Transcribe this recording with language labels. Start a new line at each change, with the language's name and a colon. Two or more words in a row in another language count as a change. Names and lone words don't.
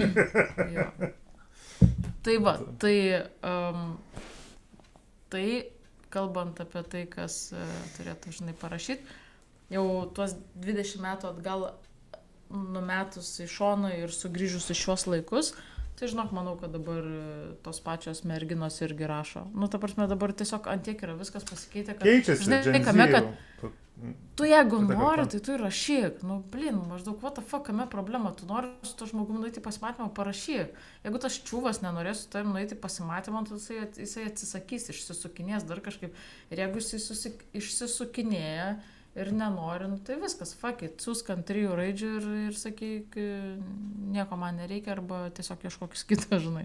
Lithuanian: Tai va, tai kalbant apie tai, kas turėtų, žinai, parašyti, jau tuos 20 metų atgal numetus į šoną ir sugrįžus į šios laikus, tai žinok, manau, kad dabar tos pačios merginos irgi rašo. Ta prasme, dabar tiesiog antiek yra viskas pasikeitė, kad... Keičiasi, žinai, kame, kad tu jeigu nori, tai tu rašyk. Maždaug,
English: what the fuck,
Lithuanian: kame problema? Tu nori su to žmogumi nueiti pasimatymą, parašyk. Jeigu tas čiūvas nenorės su tavim nueiti pasimatymą, tai jisai atsisakys, išsisukinės dar kažkaip. Ir jeigu jisai išsisukinėja ir nenori, tai viskas,
English: fuck it,
Lithuanian: siūsk ant 3 raidžių ir sakyk, nieko man nereikia, arba tiesiog ieškokis kitą, žinai.